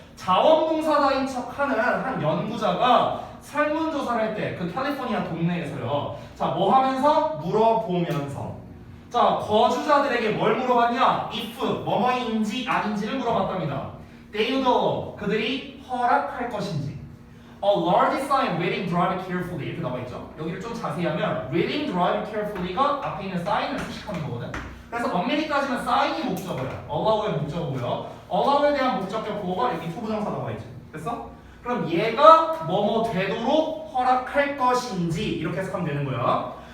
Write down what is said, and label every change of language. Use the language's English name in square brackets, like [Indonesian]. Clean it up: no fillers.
[Korean] 자원봉사자인 척 하는 한 연구자가 설문조사를 할 때 그 캘리포니아 동네에서요. 자, 뭐 하면서? 물어보면서. 자, 거주자들에게 뭘 물어봤냐? if 뭐뭐인지 아닌지를 물어봤답니다. [English] They know [Korean] 그들이 허락할 것인지. [English] A large sign reading drive carefully [Korean] 이렇게 나와있죠. 여기를 좀 자세히 하면 [English] reading drive carefully [Korean] 가 앞에 있는 사인을 수식하는 거거든. 그래서 엄밀히 따지면 사인이 목적어야. allow의 목적어고요. allow에 대한 목적격 보호가 여기 투부정사 나와있죠. 됐어? 그럼 얘가 뭐뭐 되도록 허락할 것인지 이렇게 해석하면 되는 거야.